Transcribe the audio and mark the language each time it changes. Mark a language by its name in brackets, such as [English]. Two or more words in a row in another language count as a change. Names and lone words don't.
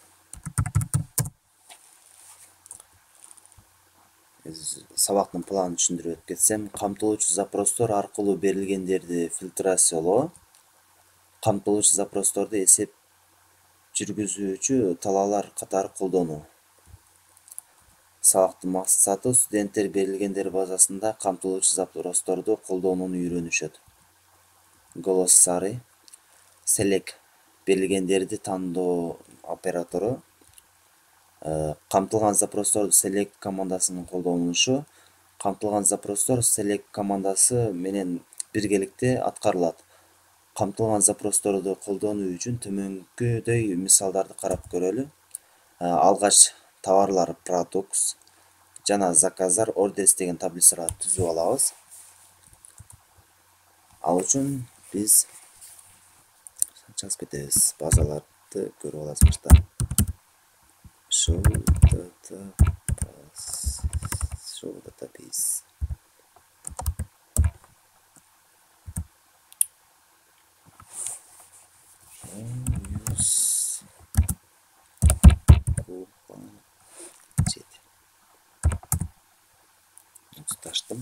[Kyrgyz] Сабактын планын түшүндүрүп өтүп кетсем, камтылуучу запростор аркылуу берилгендерди фильтрациялоо, камтылуучу запросторду эсеп жүргүзүүчү талаалар катары колдонуу. Сабактын максаты студенттер берилгендер базасында камтылуучу запросторду колдонууну үйрөнүшөт. [English] Glossary, select [Kyrgyz] берилгендерди тандоо оператору, камтылган запросторду select командасынын колдонулушу, камтылган запростор select командасы менен биргеликте аткарылат. Камтылган запросторду колдонуу үчүн төмөнкүдөй мисалдарды карап көрөлү. Алгач товарлар products жана заказдар orders деген таблицаларды түзүп алабыз. Ал үчүн биз жазып кетебиз. Базаларды көрүп аласыз башта. [English] Show database. [Kyrgyz] Таштым.